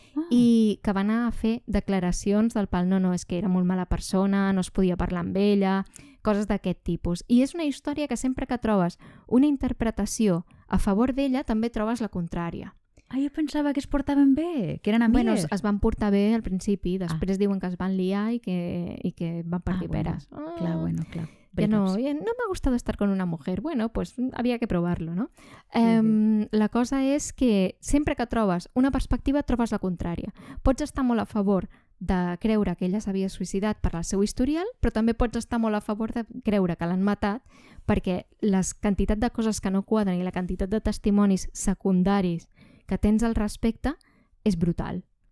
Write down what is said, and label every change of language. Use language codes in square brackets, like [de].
[ca] I que va anar a fer declaracions del pal, no, és que era molt mala persona, no es podia parlar amb ella, coses d'aquest tipus. I és una història que sempre que trobes una interpretació a favor d'ella, també trobes la contrària. Jo pensava que es portaven bé, que eren amigues. Bueno, es van portar bé al principi, després diuen que es van liar i que van partir peres. Clar. [es] Ya no me ha gustado estar con una mujer. Bueno, pues había que probarlo, ¿no? [ca] La cosa és que sempre que trobes una perspectiva trobes la contrària. Pots estar molt a favor de creure que ella s'havia suïcidat per el seu historial, però també pots estar molt a favor de creure que l'han matat perquè la quantitat de coses que no quadren i la quantitat de testimonis secundaris que tens al respecte és brutal.